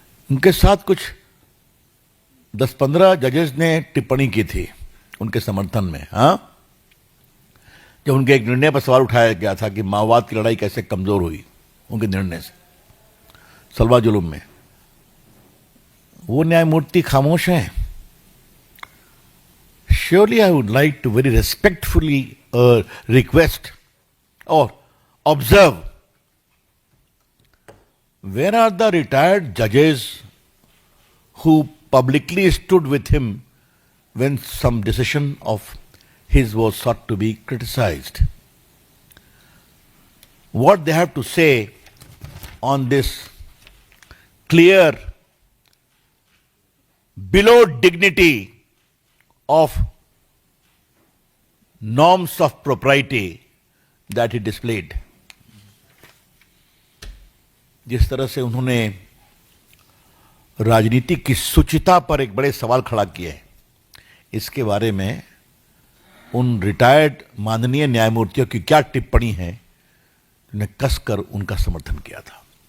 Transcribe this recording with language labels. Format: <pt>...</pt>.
<hi>उनके साथ कुछ 10-15 जजेस ने टिप्पणी की थी उनके समर्थन में। हाँ, जब उनके एक निर्णय पर सवाल उठाया गया था कि माओवाद की लड़ाई कैसे कमजोर हुई उनके निर्णय से, सलवा जुलूम में, वो न्यायमूर्ति खामोश हैं।</hi> <en>Surely I would like to very respectfully request or observe, where are the retired judges who publicly stood with him when some decision of his was sought to be criticized? What they have to say on this clear, below dignity of norms of propriety that he displayed.</en> <hi>जिस तरह से उन्होंने राजनीति की शुचिता पर एक बड़े सवाल खड़ा किए हैं, इसके बारे में उन रिटायर्ड माननीय न्यायमूर्तियों की क्या टिप्पणी है, उन्हें कसकर उनका समर्थन किया था।</hi>